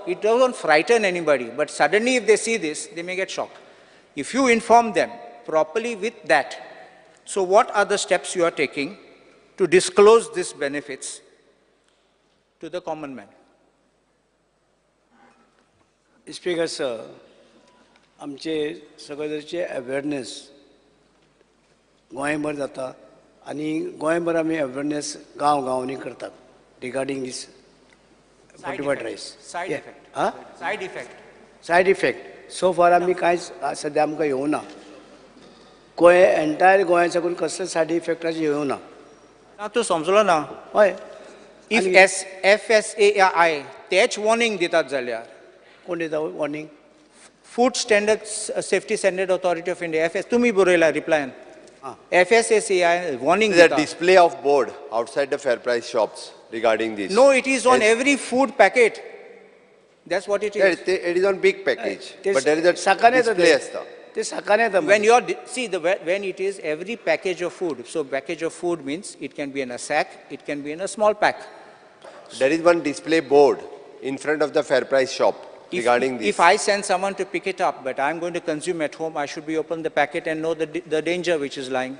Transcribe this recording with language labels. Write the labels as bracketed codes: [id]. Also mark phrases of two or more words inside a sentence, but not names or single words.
[en] It doesn't frighten anybody, but suddenly if they see this, they may get shocked. If you inform them properly with that, so what are the steps you are taking to disclose these benefits to the common man? Speaker sir, [kok] आमचे सगळ्यांचे अवेअरनेस गोंयभर जाता आनी गोंयभर आमी अवेअरनेस गांवांनी करतात [en] regarding this fortified rice. Side Yeah. effect. Huh? Side effect. Side effect. So far [kok] आमी कांयच सध्या आमकां येवना. गोंय एंटायर गोंया साकून कसले सायड इफेक्टाचे येवना. ना तूं समजलो ना. हय. If FSAI तेच warning दितात जाल्यार कोण दिता वॉर्निंग? [en] Food Standards Safety Standard Authority of India, FS, [kok] तुम्ही बरयला रिप्लायन. [en] FSAI warning There is a [kok] दिता. [en] display of board outside the fair price shops regarding this. No, it is on Yes. every food packet. That's what it Yeah, is. it is on big package, [kok] ते [en] but there is a [kok] साकान येता [en] display [kok] ते. असता. ते साकान येता. [en] When you are, when it is every package of food, so package of food means it can be in a sack, it can be in a small pack. There is one display board in front of the fair price shop regarding this. If I send someone to pick it up, but I'm going to consume at home, I should be open the packet and know the danger which is lying.